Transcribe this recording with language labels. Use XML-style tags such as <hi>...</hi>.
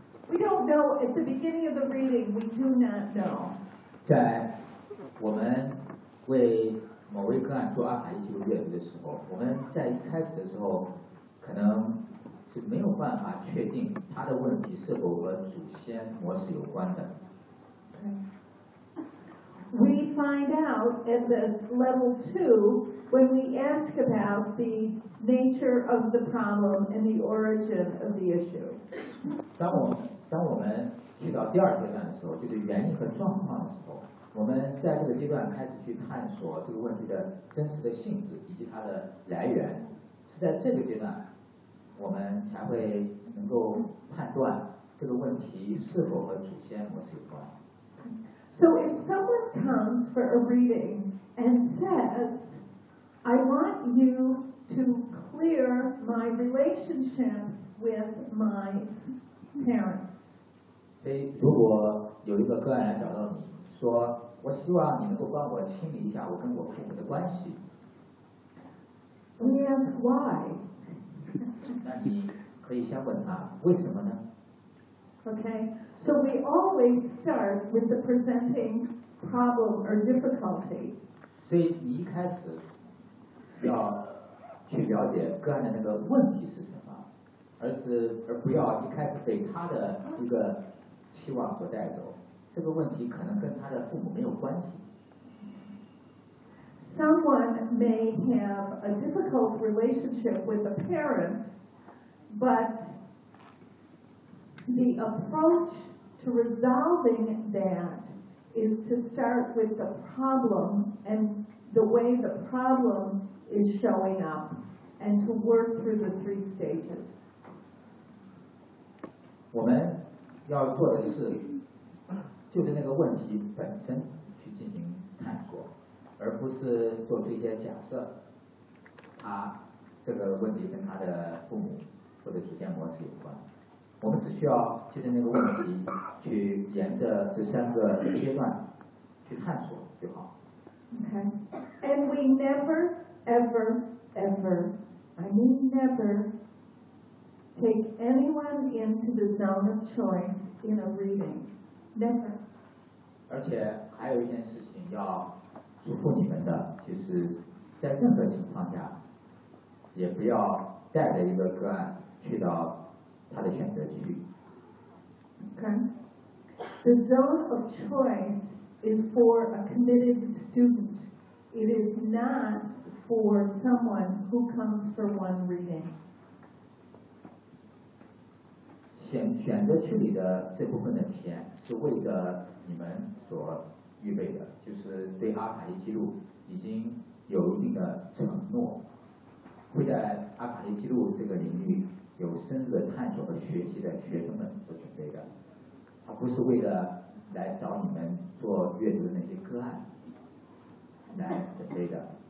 <en>We don't know. At the beginning of the reading, we do not know.</en> <zh>在我们为某位个案做阿卡西阅读的时候，我们在一开始的时候可能是没有办法确定他的问题是否和祖先模式有关的。</zh> <en>We find out at the level 2 when we ask about the nature of the problem and the origin of the issue.</en> <zh>当我们去到第二阶段的时候，就是原因和状况的时候，我们在这个阶段开始去探索这个问题的真实的性质以及它的来源，是在这个阶段我们才会能够判断这个问题是否和祖先模式有关。</zh> <en>So if someone comes for a reading and says, I want you to clear my relationship with my parents.</en> <zh>所以如果有一个个案来找到你说，我希望你能够帮我清理一下我跟我父母的关系。</zh> <en>We ask why.</en> <zh>那你可以先问他为什么呢？</zh> <en>Okay, so we always start with the presenting problem or difficulty.</en> <zh>所以你一开始要去了解个案的那个问题是什么，而不要一开始被他的一个期望所带走。这个问题可能跟他的父母没有关系。</zh> <en>Someone may have a difficult relationship with a parent, but the approach to resolving that is to start with the problem and the way the problem is showing up and to work through the 3 stages.</en> <zh>我们要做的是就是那个问题本身去进行探索，而不是做出一些假设，他这个问题跟他的父母或者祖先模式有关。我们只需要就着那个问题去沿着这三个阶段去探索就好。</zh> <en>Okay. And we never, ever, ever, I mean never, take anyone into the zone of choice in a reading.</en> <zh>而且还有一件事情要嘱咐你们的，就是在任何情况下也不要带着一个个案去到他的选择区域。</zh> <en>Okay. The zone of choice is for a committed student. It is not for someone who comes for one reading.</en> <zh>选择区里的这部分的体验是为了你们所预备的，就是对阿卡西记录已经有一定的承诺，会在阿卡西记录这个领域有深入的探索和学习的学生们所准备的，它不是为了来找你们做阅读的那些个案来准备的。</zh>